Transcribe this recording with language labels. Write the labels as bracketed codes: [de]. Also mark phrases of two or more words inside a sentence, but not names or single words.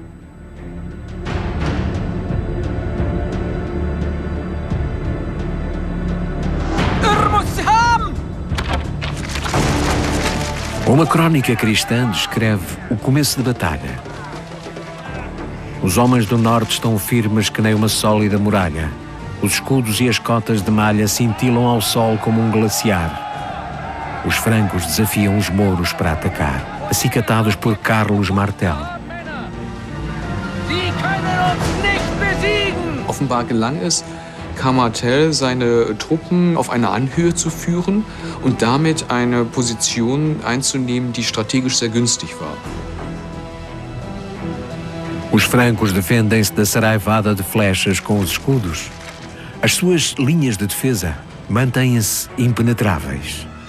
[pt] Uma crônica cristã descreve o começo de batalha. Os homens do norte estão firmes que nem uma sólida muralha. Os escudos e as cotas de malha cintilam ao sol como um glaciar. Os francos desafiam os mouros para atacar, acicatados por Carlos Martel. [de] Offenbar gelang es, Karl Martel seine Truppen auf eine Anhöhe zu führen und damit eine Position einzunehmen, die strategisch sehr günstig war. [pt] Os francos defendem-se da saraivada de flechas com os escudos. As suas linhas de defesa mantêm-se impenetráveis.